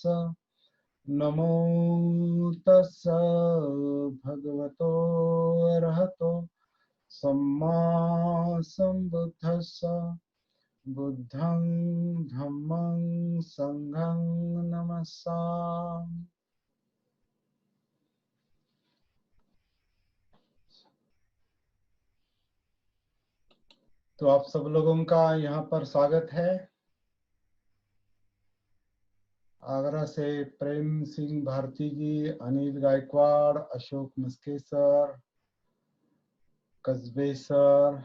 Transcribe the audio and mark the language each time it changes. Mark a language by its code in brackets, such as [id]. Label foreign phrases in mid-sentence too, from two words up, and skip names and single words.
[pi] नमो तस्स भगवतो रहतो सम्मा संबुद्धस्स। बुद्धं धम्मं संघं नमस्सामि। [hi] तो आप सब लोगों का यहाँ पर स्वागत है। आगरा से प्रेम सिंह भारती जी, अनिल गायकवाड़, अशोक मस्के सर, कस्बे सर,